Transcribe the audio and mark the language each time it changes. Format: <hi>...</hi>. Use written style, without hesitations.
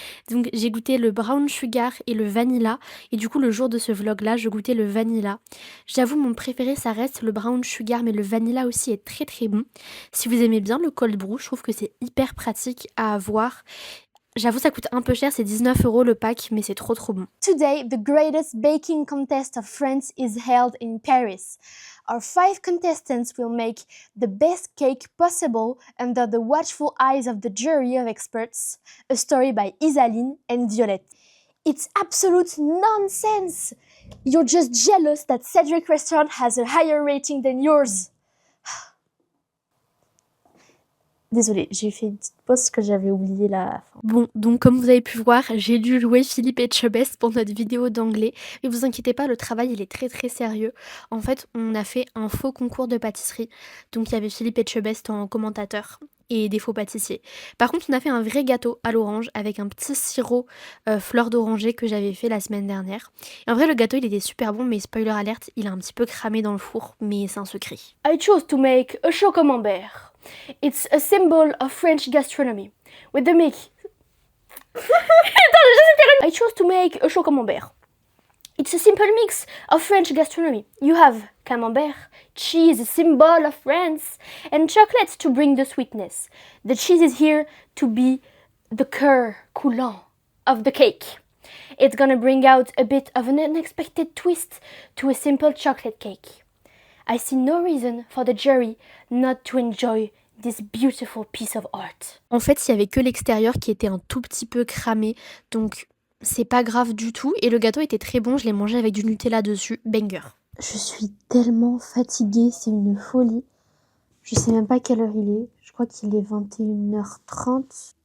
<fr>Donc j'ai goûté le brown sugar et le vanilla. Et du coup, le jour de ce vlog-là, je goûtais le vanilla. J'avoue, mon préféré, ça reste le brown sugar, mais le vanilla aussi est très très bon. Si vous aimez bien le cold brew, je trouve que c'est hyper pratique à avoir. J'avoue, ça coûte un peu cher, c'est 19 € le pack, mais c'est trop bon.</fr> <en>Today, the greatest baking contest of France is held in Paris. Our 5 contestants will make the best cake possible under the watchful eyes of the jury of experts. A story by Isaline and Violette. It's absolute nonsense! You're just jealous that Cedric Restaurant has a higher rating than yours.</en> <fr>Désolée, j'ai fait une petite pause parce que j'avais oublié la fin. Bon, donc comme vous avez pu voir, j'ai dû jouer Philippe Etchebest pour notre vidéo d'anglais. Mais vous inquiétez pas, le travail il est très très sérieux. En fait, on a fait un faux concours de pâtisserie. Donc il y avait Philippe Etchebest en commentateur et des faux pâtissiers. Par contre, on a fait un vrai gâteau à l'orange avec un petit sirop fleur d'oranger que j'avais fait la semaine dernière. Et en vrai, le gâteau il était super bon, mais spoiler alerte, il a un petit peu cramé dans le four, mais c'est un secret.</fr> <en>I chose to make a chaud camembert. It's a symbol of French gastronomy. With the Mickey. I chose to make a chaud camembert. It's a simple mix of French gastronomy. You have camembert, cheese, a symbol of France, and chocolate to bring the sweetness. The cheese is here to be the cœur coulant of the cake. It's gonna bring out a bit of an unexpected twist to a simple chocolate cake. I see no reason for the jury not to enjoy this beautiful piece of art.</en> <fr>En fait, il y avait que l'extérieur qui était un tout petit peu cramé, donc c'est pas grave du tout. Et le gâteau était très bon, je l'ai mangé avec du Nutella dessus, banger. Je suis tellement fatiguée, c'est une folie. Je sais même pas quelle heure il est, je crois qu'il est 21h30.</fr>